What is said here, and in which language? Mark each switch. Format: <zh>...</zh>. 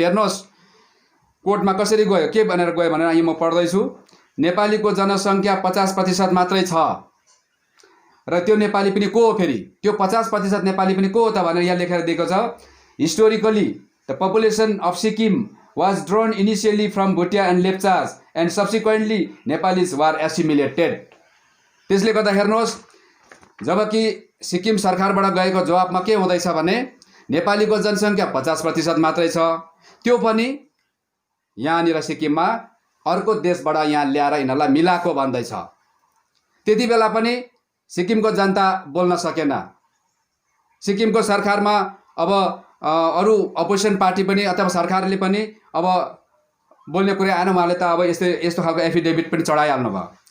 <ne>हेर्नुहोस् कोर्टमा कसरी गयो, के भनेर गयो भनेर यहाँ म पढ्दैछु। नेपालीको जनसङ्ख्या 50% मात्रै छ र त्यो नेपाली पनि को हो? फेरि त्यो 50% नेपाली पनि को हो त भनेर यहाँ लेखेर दिएको छ।</ne> <en>Historically the population of Sikkim was drawn initially from Bhutia and Lepchas and subsequently Nepalis were assimilated.</en> <ne>त्यसले गर्दा हेर्नुहोस्, जबकि सिक्किम सरकारबाट गएको जवाबमा के हुँदैछ भने नेपालीको जनसङ्ख्या 50% मात्रै छ, त्यो पनि यहाँनिर सिक्किममा अर्को देशबाट यहाँ ल्याएर यिनीहरूलाई मिलाएको भन्दैछ। त्यति बेला पनि सिक्किमको जनता बोल्न सकेन। सिक्किमको सरकारमा अब अरू अपोजिसन पार्टी पनि अथवा सरकारले पनि अब बोल्ने कुरा आएन, उहाँले त अब यस्तो खालको एफिडेभिट पनि चढाइहाल्नु भयो।</ne>